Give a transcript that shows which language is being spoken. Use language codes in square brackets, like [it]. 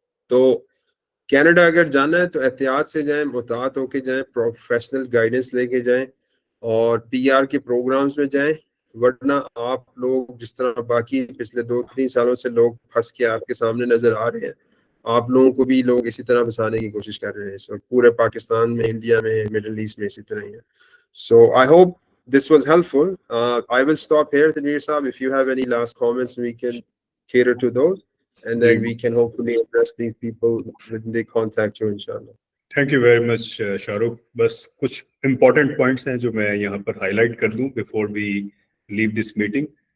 [ur] تو کینیڈا اگر جانا ہے تو احتیاط سے جائیں, محتاط ہو کے جائیں, پروفیشنل گائیڈنس لے کے جائیں اور پی آر کے پروگرامز میں جائیں, ورنہ آپ لوگ جس طرح باقی پچھلے 2-3 سالوں سے لوگ پھنس کے آپ کے سامنے نظر آ رہے ہیں, آپ لوگوں کو بھی لوگ اسی طرح پھنسانے کی کوشش کر رہے ہیں اس وقت پورے پاکستان میں, انڈیا میں, مڈل ایسٹ میں اسی طرح ہی ہے. سو I hope [en] this was helpful. I will stop here, Tanveer Saab. If you have any last comments, we can cater to those, and then we can hopefully address these people when they contact you, inshallah. Thank you very much Shah Rukh. [ur] بس کچھ important points ہیں جو میں یہاں پر high light کر دوں [en] Before we leave this meeting.